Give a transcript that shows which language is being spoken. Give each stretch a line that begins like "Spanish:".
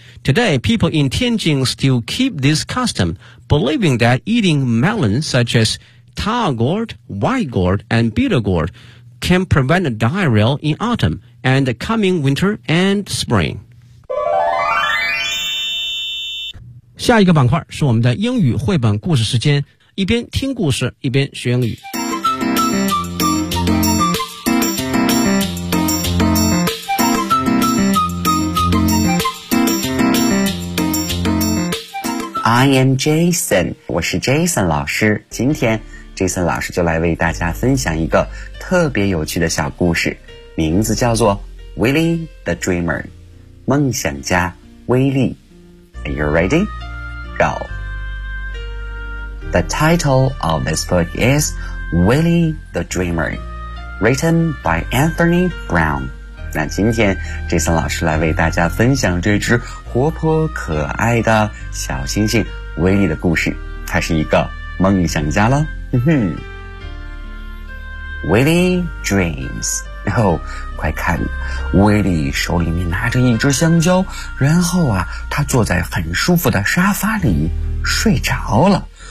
English: Today, people in Tianjin still keep this custom, believing that eating melons such as Ta gourd, White gourd, and Bitter gourd can prevent diarrhea in autumn and the coming winter and spring.
Chinese: 下一个板块是我们的英语绘本故事时间，一边听故事一边学英语。
English: I am Jason，
Chinese: 我是 Jason 老师。今天 Jason 老师就来为大家分享一个特别有趣的小故事，名字叫做 Willy the Dreamer， 梦想家威利。
English: Are you ready? Go. The title of this book is Willy the Dreamer, written by Anthony Brown.
Chinese: 那今天 Jason 老师来为大家分享这只活泼可爱的小星星威利的故事。他是一个梦想家了。
English: Willy dreams.
Chinese: Oh, 快看，威利手里面拿着一只香蕉，然后啊，他坐在很舒服的沙发里睡着了。